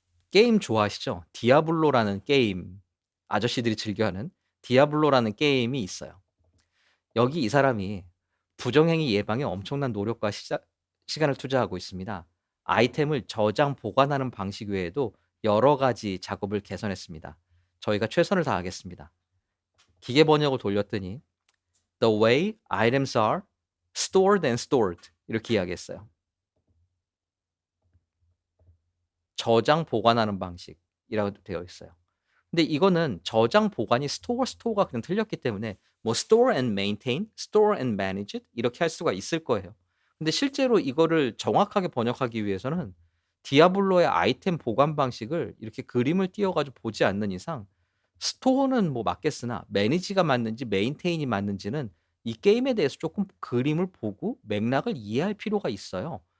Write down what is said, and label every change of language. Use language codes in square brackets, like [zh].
[ko] 게임 좋아하시죠? 디아블로라는 게임, 아저씨들이 즐겨하는 디아블로라는 게임이 있어요. 여기 이 사람이 부정행위 예방에 엄청난 노력과 시간을 투자하고 있습니다. 아이템을 저장 보관하는 방식 외에도 여러 가지 작업을 개선했습니다. 저희가 최선을 다하겠습니다. 기계 번역을 돌렸더니 [en] "The way items are stored and stored." [ko] 이렇게 이야기했어요. 저장 보관하는 방식이라고 되어 있어요. 근데 이거는 저장 보관이 스토어가 그냥 틀렸기 때문에 뭐 [en] store and maintain, store and manage it [ko] 이렇게 할 수가 있을 거예요. 근데 실제로 이거를 정확하게 번역하기 위해서는 디아블로의 아이템 보관 방식을 이렇게 그림을 띄어 가지고 보지 않는 이상 스토어는 뭐 맞겠으나 매니지가 맞는지 메인테인이 맞는지는 이 게임에 대해서 조금 그림을 보고 맥락을 이해할 필요가 있어요.